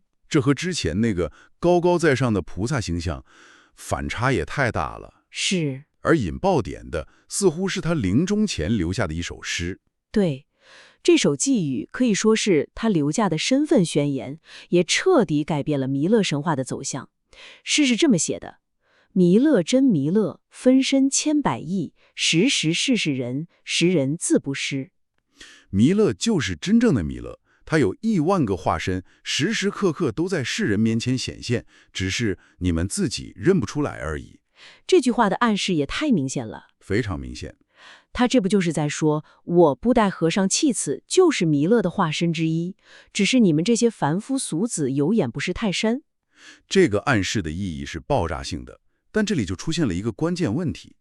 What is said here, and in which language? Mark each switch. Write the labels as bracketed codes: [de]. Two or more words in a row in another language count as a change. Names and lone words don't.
[zh] 這和之前那個高高在上的菩薩形象反差也太大了。是。而引爆點的似乎是他臨終前留下的一首詩。對，這首寄語可以說是他留下的身份宣言，也徹底改變了彌勒神話的走向。詩是這麼寫的：彌勒真彌勒，分身千百億，時時世世人，時人自不失。彌勒就是真正的彌勒，他有億萬個化身，時時刻刻都在世人面前顯現，只是你們自己認不出來而已。這句話的暗示也太明顯了，非常明顯。他這不就是在說，我布袋和尚契此就是彌勒的化身之一，只是你們這些凡夫俗子有眼不識泰山。這個暗示的意義是爆炸性的，但這裡就出現了一個關鍵問題。